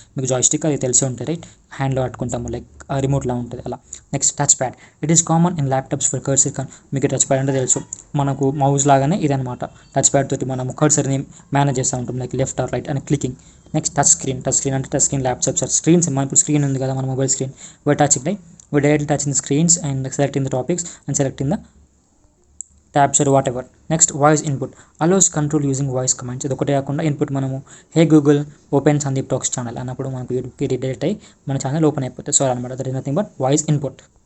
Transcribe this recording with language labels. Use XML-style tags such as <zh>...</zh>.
<te>మీకు జాయిస్టిక్ అది తెలిసే ఉంటుంది, రైట్. హ్యాండ్లో పట్టుకుంటాము, లైక్ రిమోట్లా ఉంటుంది అలా. Next touch pad,</te> <en>It is common in laptops for cursor.</en> <te>మీకు టచ్ ప్యాడ్ అంటే తెలుసు, మనకు మౌస్ లాగానే ఇదనమాట. టచ్ ప్యాడ్ తోటి మనం కర్సర్ని మేనేజ్ చేస్తూ ఉంటాం, లైక్ లెఫ్ట్ ఆర్ రైట్ అని క్లికింగ్. నెక్స్ట్ టచ్ స్క్రీన్ అంటే touch screen laptops are screens. మన ఇప్పుడు స్క్రీన్ ఉంది కదా, మన mobile screen,</te> <en>we're touching, right. We directly touching the screens and selecting the topics and selecting the tabs or whatever. Next, voice input allows control using voice commands.</en> <te>ఇది ఒకటే కాకుండా input మనము హే Google open Sandeep talks channel అన్నప్పుడు మనకు యూట్యూబ్కి redirect అయ్యి మన channel open అయిపోతుంది. సో అనమాట,</te> <en>That is nothing but voice input.</en>